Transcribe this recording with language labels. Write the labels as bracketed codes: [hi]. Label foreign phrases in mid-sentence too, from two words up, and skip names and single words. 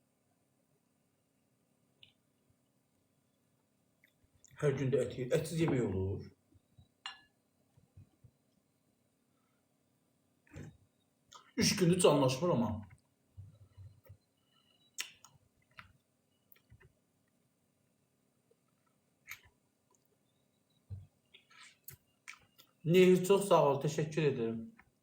[az] Hər gün də ət yeyir. Ətsiz yemək olur. Üç gündür canlaşmır ama. [tr] Nehir çok sağ ol. Teşekkür ederim.